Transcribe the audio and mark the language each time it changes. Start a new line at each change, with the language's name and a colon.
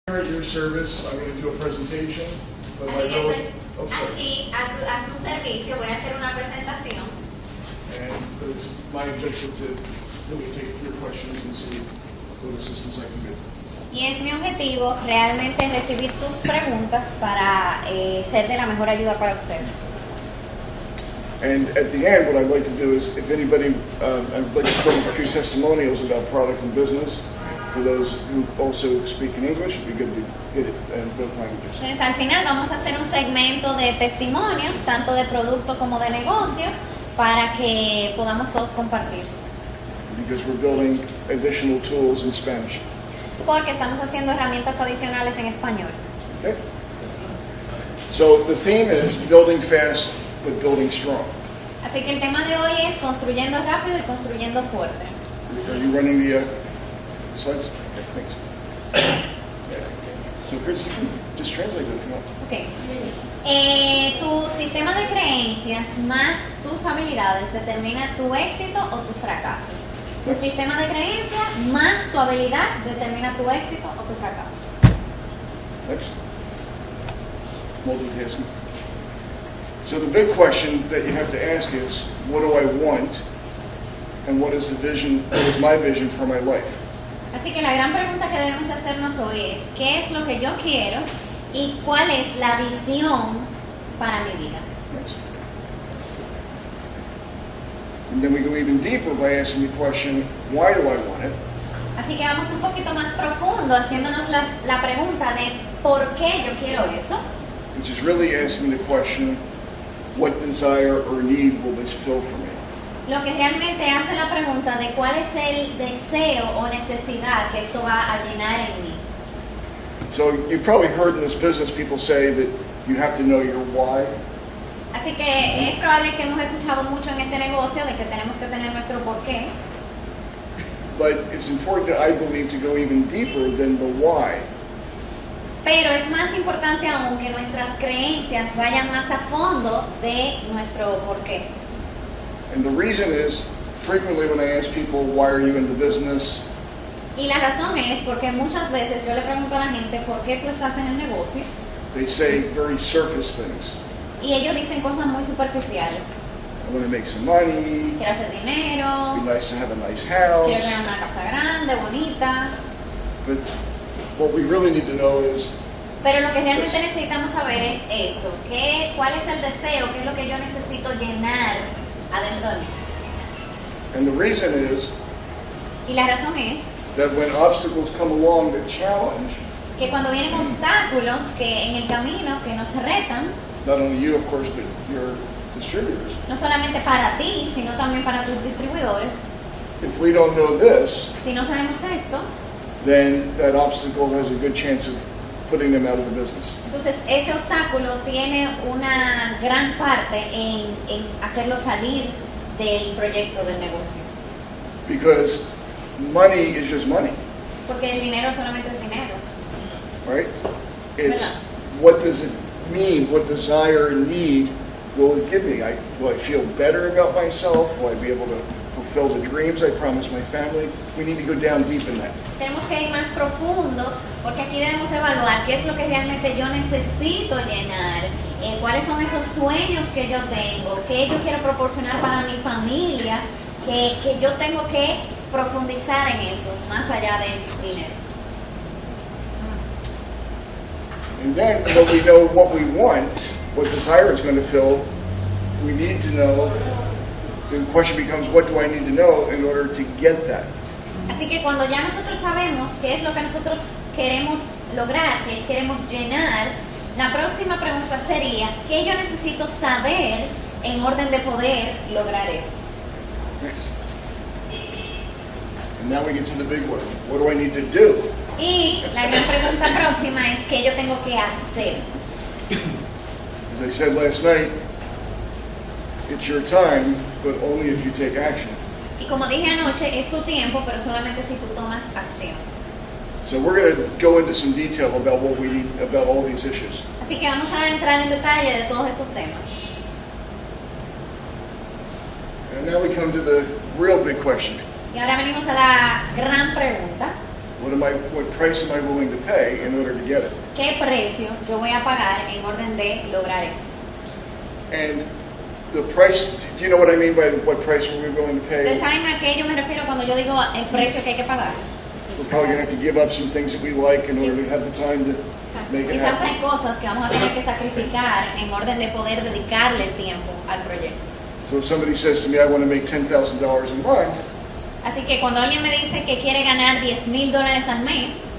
English: Here at your service, I'm going to do a presentation, but my
Spanish: Así que
English: note,
Spanish: estoy
English: sorry.
Spanish: aquí a su servicio, voy a hacer una presentación.
English: And it's my objective to really take your questions and see what assistance I can give.
Spanish: Y es mi objetivo realmente recibir sus preguntas para ser de la mejor ayuda para ustedes.
English: And at the end, what I'd like to do is, if anybody, I'd like to put a few testimonials about product and business for those who also speak in English. It'd be good to get it in both languages.
Spanish: Entonces al final vamos a hacer un segmento de testimonios, tanto de producto como de negocio, para que podamos todos compartir.
English: Because we're building additional tools in Spanish.
Spanish: Porque estamos haciendo herramientas adicionales en español.
English: Okay? So the theme is building fast but building strong.
Spanish: Así que el tema de hoy es construyendo rápido y construyendo fuerte.
English: Are you running the slides? Okay, thanks. So Chris, you can just translate it if you want. Okay.
Spanish: Tu sistema de creencias más tus habilidades determina tu éxito o tu fracaso. Tu sistema de creencias más tu habilidad determina tu éxito o tu fracaso.
English: Next. Multitasking. So the big question that you have to ask is, what do I want? And what is the vision, what is my vision for my life?
Spanish: Así que la gran pregunta que debemos hacernos hoy es, ¿qué es lo que yo quiero y cuál es la visión para mi vida?
English: Next. And then we go even deeper by asking the question, why do I want it?
Spanish: Así que vamos un poquito más profundo haciéndonos la pregunta de ¿por qué yo quiero eso?
English: Which is really asking the question, what desire or need will this fill for me?
Spanish: Lo que realmente hace la pregunta de cuál es el deseo o necesidad que esto va a llenar en mí.
English: So you've probably heard in this business people say that you have to know your why.
Spanish: Así que es probable que hemos escuchado mucho en este negocio de que tenemos que tener nuestro porqué,
English: But it's important, I believe, to go even deeper than the why.
Spanish: pero es más importante aún que nuestras creencias vayan más a fondo de nuestro porqué.
English: And the reason is, frequently when I ask people, why are you in the business?
Spanish: Y la razón es porque muchas veces yo le pregunto a la gente por qué tú estás en el negocio
English: They say very surface things.
Spanish: y ellos dicen cosas muy superficiales.
English: I want to make some money,
Spanish: Quiero hacer dinero,
English: it'd be nice to have a nice
Spanish: quiero
English: house.
Spanish: tener una casa grande, bonita.
English: But what we really need to know is,
Spanish: Pero lo que realmente necesitamos saber es esto, ¿cuál es el deseo? ¿Qué es lo que yo necesito llenar adentro de mí?
English: and the reason is
Spanish: Y la razón es
English: that when obstacles come along that challenge,
Spanish: que cuando vienen obstáculos que en el camino que nos retan,
English: not only you, of course, but your distributors,
Spanish: no solamente para ti, sino también para tus distribuidores,
English: if we don't know this,
Spanish: si no sabemos esto,
English: then that obstacle has a good chance of putting them out of the business.
Spanish: entonces ese obstáculo tiene una gran parte en hacerlo salir del proyecto, del negocio.
English: Because money is just money,
Spanish: Porque el dinero solamente es dinero.
English: right? It's what does it mean? What desire and need will it give me? Will I feel better about myself? Will I be able to fulfill the dreams I promised my family? We need to go down deep in that.
Spanish: Tenemos que ir más profundo porque aquí debemos evaluar qué es lo que realmente yo necesito llenar, cuáles son esos sueños que yo tengo, qué yo quiero proporcionar para mi familia, que yo tengo que profundizar en eso, más allá del dinero.
English: And then when we know what we want, what desire is going to fill, we need to know, the question becomes, what do I need to know in order to get that?
Spanish: Así que cuando ya nosotros sabemos qué es lo que nosotros queremos lograr, qué queremos llenar, la próxima pregunta sería, ¿qué yo necesito saber en orden de poder lograr eso?
English: Next. And now we get to the big one. What do I need to do?
Spanish: Y la gran pregunta próxima es ¿qué yo tengo que hacer?
English: As I said last night, it's your time, but only if you take action.
Spanish: Y como dije anoche, es tu tiempo, pero solamente si tú tomas acción.
English: So we're going to go into some detail about what we need, about all these issues.
Spanish: Así que vamos a entrar en detalle de todos estos temas.
English: And now we come to the real big question.
Spanish: Y ahora venimos a la gran pregunta.
English: What price am I willing to pay in order to get it?
Spanish: ¿Qué precio yo voy a pagar en orden de lograr eso?
English: And the price, do you know what I mean by what price are we willing to
Spanish: ¿Ustedes saben a qué yo me refiero cuando yo digo el precio que hay que pagar?
English: We're probably going to have to give up some things that we like in order to have the time to make it
Spanish: Quizás hay
English: happen.
Spanish: cosas que vamos a tener que sacrificar en orden de poder dedicarle el tiempo al proyecto.
English: So if somebody says to me, I want to make $10,000 a month,
Spanish: Así que cuando alguien me dice que quiere ganar $10,000 al mes,